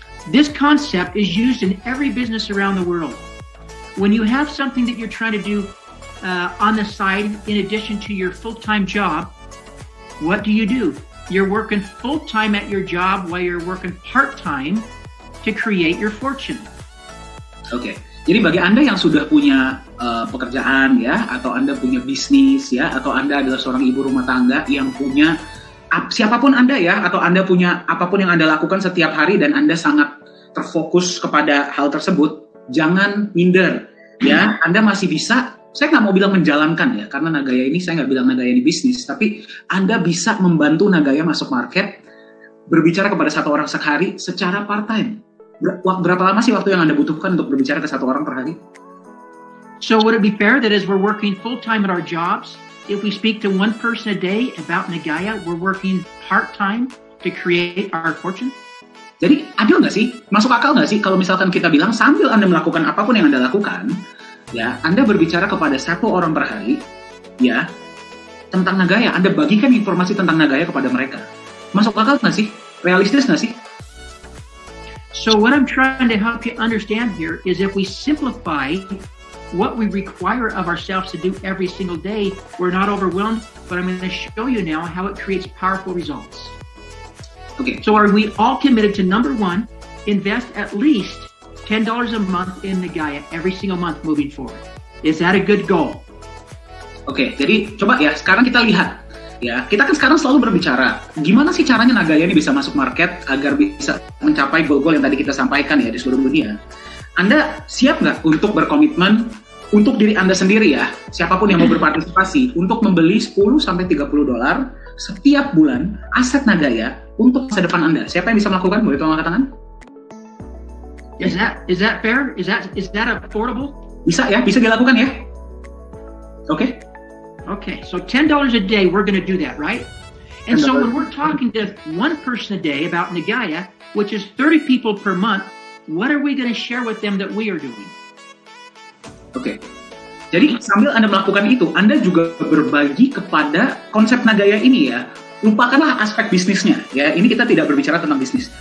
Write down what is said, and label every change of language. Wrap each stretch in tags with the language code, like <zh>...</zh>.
<en>This concept is used in every business around the world. When you have something that you're trying to do on the side in addition to your full-time job, what do? You're working full-time at your job while you're working part-time to create your fortune.</en> <id>Oke, jadi bagi Anda yang sudah punya pekerjaan ya, atau Anda punya bisnis ya, atau Anda adalah seorang ibu rumah tangga yang punya siapapun Anda ya, atau Anda punya apapun yang Anda lakukan setiap hari dan Anda sangat terfokus kepada hal tersebut, jangan minder ya. Anda masih bisa, saya nggak mau bilang menjalankan ya, karena Nagaya ini saya nggak bilang Nagaya di bisnis, tapi Anda bisa membantu Nagaya masuk market, berbicara kepada satu orang sehari secara part-time. Berapa lama sih waktu yang Anda butuhkan untuk berbicara ke satu orang per hari?</id> <en>So would it be fair that as we're working full-time at our jobs, if we speak to one person a day about Nagaya, we're working part-time to create our fortune?</en> <id>Jadi adil nggak sih? Masuk akal nggak sih kalau misalkan kita bilang sambil Anda melakukan apapun yang Anda lakukan, ya Anda berbicara kepada satu orang per hari, ya tentang Nagaya, Anda bagikan informasi tentang Nagaya kepada mereka. Masuk akal nggak sih? Realistis nggak sih?</id> <en>So what I'm trying to help you understand here is if we simplify what we require of ourselves to do every single day, we're not overwhelmed, but I'm going to show you now how it creates powerful results. Okay. So are we all committed to, number one, invest at least $10 a month in Nagaya every single month moving forward? Is that a good goal?</en> <id>Oke, jadi coba ya sekarang kita lihat Ya, kita kan sekarang selalu berbicara, gimana sih caranya Nagaya ini bisa masuk market agar bisa mencapai goal-goal yang tadi kita sampaikan ya di seluruh dunia. Anda siap nggak untuk berkomitmen untuk diri Anda sendiri ya, siapapun yang mau berpartisipasi, untuk membeli 10-30 dolar setiap bulan aset Nagaya untuk masa depan Anda? Siapa yang bisa melakukan? Boleh tolong angkat tangan?</id> <en>Is that fair? Is that affordable?</en> <id>Bisa ya, bisa dilakukan ya. Oke.</id> <en>Okay, so $10 a day, we're going to do that, right? And so when we're talking to one person a day about Nagaya, which is 30 people per month, what are we going to share with them that we are doing?</en> <id>Oke. Jadi sambil Anda melakukan itu, Anda juga berbagi kepada konsep Nagaya ini ya. Lupakanlah aspek bisnisnya ya. Ini kita tidak berbicara tentang bisnis.</id>